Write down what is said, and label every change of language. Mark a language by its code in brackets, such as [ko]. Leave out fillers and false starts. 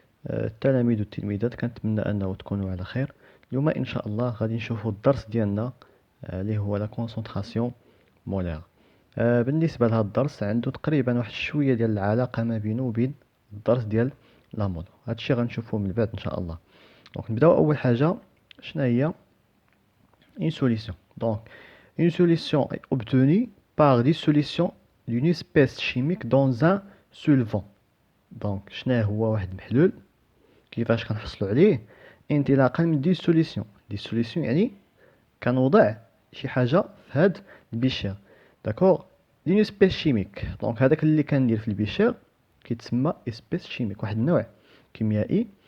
[ar] التلاميذ والتلميذات، كنتمنى أنه تكونوا على خير. اليوم إن شاء الله غادي نشوفوا الدرس ديالنا اللي هو لا كونسونطراسيون مولير. بالنسبة لهذا الدرس عنده تقريبا واحد شوية ديال العلاقة ما بينه وبين الدرس ديال لا مود. هادشي غنشوفوه من بعد إن شاء الله. دونك نبداو أول حاجة. شنو هي [fr] une solution؟ Donc une solution est obtenue par dissolution d'une espèce chimique dans un solvant. [ar] دونك شنو هو واحد المحلول، كيفاش كنحصلوا عليه؟ انطلاقا من ديسوليسيون يعني كنوضع شي حاجه في هاد البيشير. داكور، دين اسبيس شيميك. دونك هذاك اللي كندير في البيشير كيتسمى اسبيس شيميك، واحد النوع كيميائي.